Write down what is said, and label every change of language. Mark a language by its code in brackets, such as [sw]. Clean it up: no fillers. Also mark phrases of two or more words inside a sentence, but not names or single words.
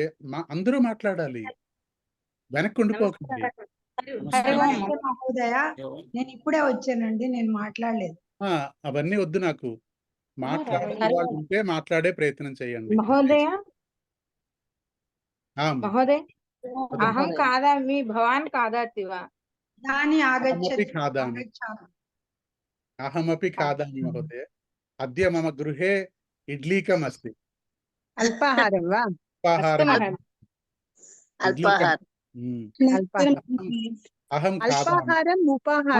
[te] అందరూ మాట్లాడాలి, వెనక్కి ఉండిపోకండి. మహోదయ, నేను ఇప్పుడే వచ్చానండి, నేను మాట్లాడలేదు. అవన్నీ వద్దు నాకు. మాట్లాడని వాళ్ళు ఉంటే మాట్లాడే ప్రయత్నం చేయండి. మహోదయ, అమ్మ. మహోదయ, [sa] అహం खादामि भवान् खादति वा? దాని ఆగచ్చతి. खादामि अहमपि खादामि महोदय। अद्य मम गृहे इड्लीकम् अस्ति। అల్పాహారం వా? अल्पाहारम्। అల్పాహారం. अहं खादामि। అల్పాహారం ఉపాహారం.